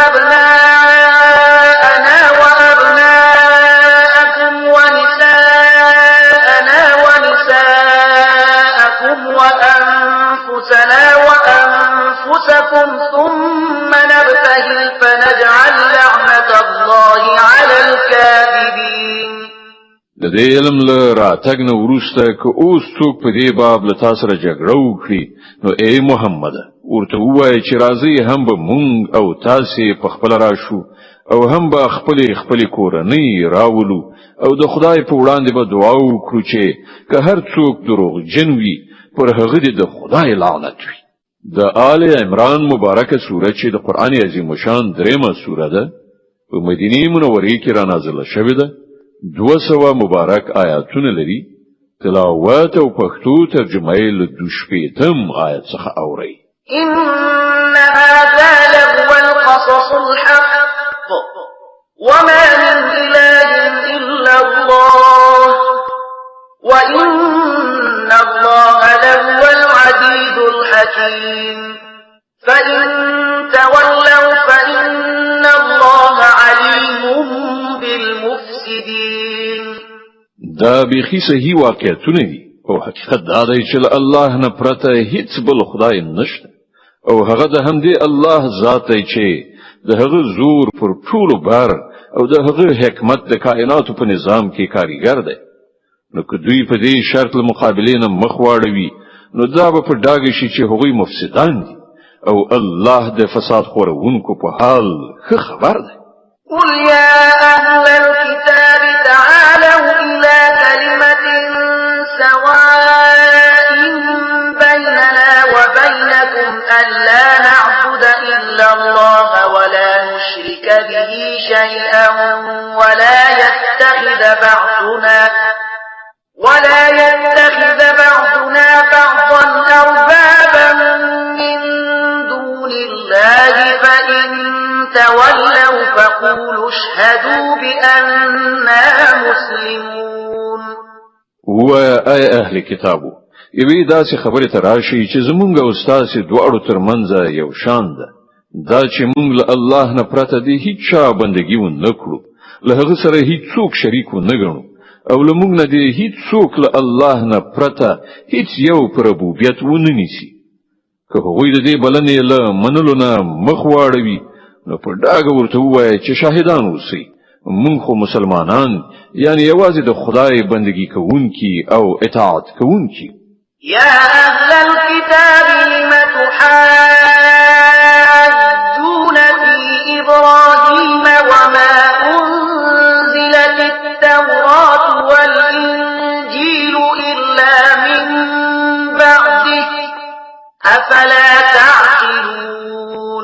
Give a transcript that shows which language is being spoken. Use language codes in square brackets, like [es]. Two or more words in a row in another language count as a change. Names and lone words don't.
[ar] أبناءنا وأبناءكم ونساءنا ونساءكم وأنفسنا وأنفسكم ثم نبتهل فنجعل لعنة الله على الكاذبين. [ps] د دې علم له راتګ نه وروسته که اوس څوک په دې باب له تاسو سره جګړه وکړي نو ای محمد ورته ووایه چې راځي هم به مونږ او تاسو په خپل راشو او هم به خپل کورنۍ راولو او د خدای په وړاندې به دعا وکړو چې که هر څوک دروغجن وي پر هغه د خدای لعنت وي. د آل عمران مبارکه سوره چې د قران عظیم شان دریمه سوره ده په مدینه منوره کې را نازله شوې ده. 200 مبارک آیاتونه لري. تلاوت او پښتو ترجمه یې له 2 آیت څخه اوري. [ar] إن هذا لهو القصص الحق وما من إله إلا الله وإن الله لهو العزيز الحكيم. فإن تولوا فإن الله عليم بالمفسدين. [ps] دا بيخي صحیح واقعیتونه دي او حقیقت دا دی چې الله نه پرته هیڅ بل خدای نشته او هغه د همدې الله ذات دی چې د هغه زور پر ټولو بار او د هغه حکمت د کائناتو په نظام کې کاریګر دی نو که دوی په دې شرط مقابلې نه مخ واړوي نو دا به په ډاګه شي چې هغوی مفسدان دي او الله د فساد خورونکو په حال ښه خبر دی [ar] قل يا أهل الكتاب تعالوا إلى كلمة سواء بيننا وبينكم ألا نعبد إلا الله ولا نشرك به شيئا ولا يتخذ بعضنا بعضا أربابا من دون الله فإن تولوا فقولوا اشهدوا بأننا مسلمون [ps] وآي أهل كتابو یوی داسې خبره تراشي چې زمونږ او استاد دواړو ترمنځ یو شان ده دا چې مونږ له الله نه پرته دی هیڅ چا بندګي و نه کړو له هغه سره هیڅ څوک شریک و نه ګڼو او له مونږ نه دی هیڅ څوک له الله نه پرته هیڅ یو پر ربوبیت و نه نیسي که هغوی د دې بلنې له منلو نه مخ واړوي نو په ډاګه ورته ووایي چې شاهدان اوسئ مونږ خو مسلمانان یعنی یوازې د خدای بندګي کوونکي او اطاعت کوونکي [ar] يا أهل الكتاب لم تحاجون في إبراهيم وما أنزلت التوراة والإنجيل إلا من بعده أفلا تعقلون